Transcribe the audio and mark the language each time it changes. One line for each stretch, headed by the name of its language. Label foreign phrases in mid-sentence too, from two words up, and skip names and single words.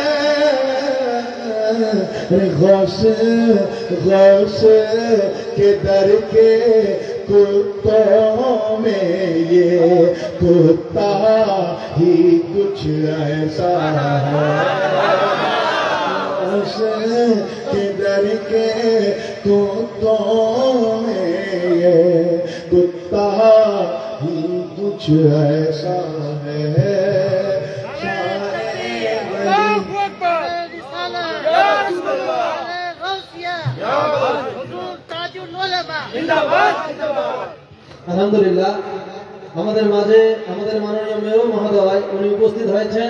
Urdu: غوث کے در کے کتوں میں یہ کتا ہی کچھ ایسا ہے، غوث کے در کے کتوں کتوں میں یہ کتا ہی کچھ ایسا ہے
Bangla: আলহামদুলিল্লাহ আমাদের মাঝে আমাদের মাননীয় মেয়র মহোদয় উনি উপস্থিত হয়েছেন।